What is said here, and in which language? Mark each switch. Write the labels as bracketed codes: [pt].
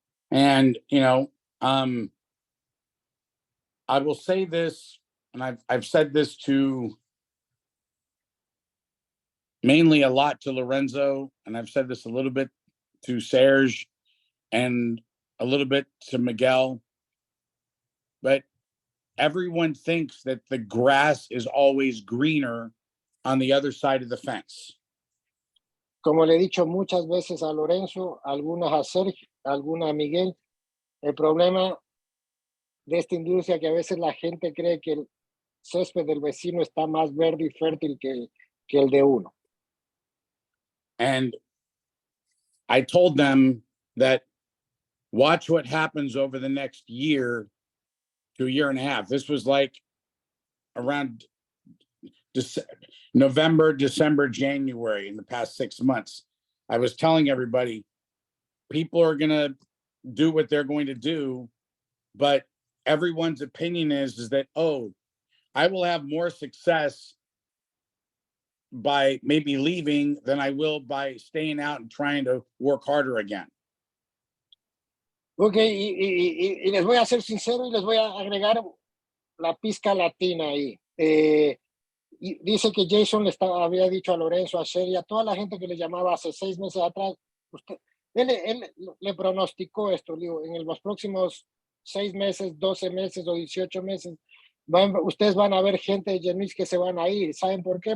[en] And, you know, I will say this, and I've said this to mainly a lot to Lorenzo, and I've said this a little bit to Serge and a little bit to Miguel, but everyone thinks that the grass is always greener on the other side of the fence. [es] Como le he dicho muchas veces a Lorenzo, algunas a Sergio, algunas a Miguel, el problema de esta industria que a veces la gente cree que el césped del vecino está más verde y fértil que el de uno. [en] And I told them that watch what happens over the next year to a year and a half. This was like around November, December, January in the past 6 months. I was telling everybody, people are going to do what they're going to do, but everyone's opinion is that, oh, I will have more success by maybe leaving than I will by staying out and trying to work harder again. [es] Ok, y les voy a ser sincero y les voy a agregar la pizca latina ahí. Y dice que Jason había dicho a Lorenzo, a Sherry, a toda la gente que le llamaba hace 6 meses atrás, usted, él le pronosticó esto, digo, en los próximos 6 meses, 12 meses o 18 meses, ustedes van a ver gente de Genix que se van a ir. ¿Saben por qué?